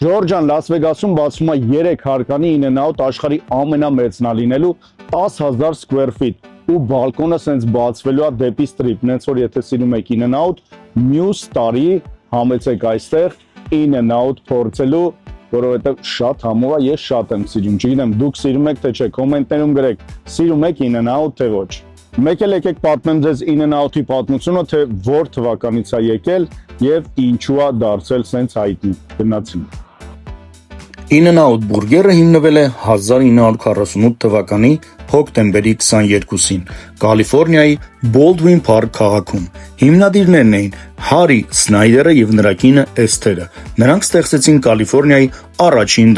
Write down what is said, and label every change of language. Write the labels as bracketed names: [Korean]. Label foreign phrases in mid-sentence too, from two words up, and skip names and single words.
[Armenian] Ժորժան Լաս Վեգասում բացվում է 3 հարկանի in-and-out աշխարհի ամենամեծն է լինելու 10,000 [English] square feet [Armenian] ու բալկոնը սենց բացվելու է դեպի ստրիպ, նենց որ եթե սիրում եք in-and-out, մյուս տարի համեցեք այստեղ in-and-out փորձելու, որովհետև շատ համով է, ես շատ եմ սիրում, չգիտեմ, դուք սիրում եք թե չէ, կոմենտներում գրեք, սիրում եք in-and-out թե ոչ։ Մեկ էլ եկեք պատմեմ ձեզ in-and-out-ի պատմությունը, թե որ թվականից է եկել եւ ինչու է դարձել սենց հայտնի։ Գնացինք։ In-and-out բուրգերը հիմնվել է 1948 թվականի հոկտեմբերի 22-ին Կալիֆոռնիայի Բոլդվին Փարք քաղաքում։ Հիմնադիրներն էին Հարի Սնայդերը եւ նրա կինը Էսթերը։ Նրանք ստեղծեցին Կալիֆոռնիայի առաջին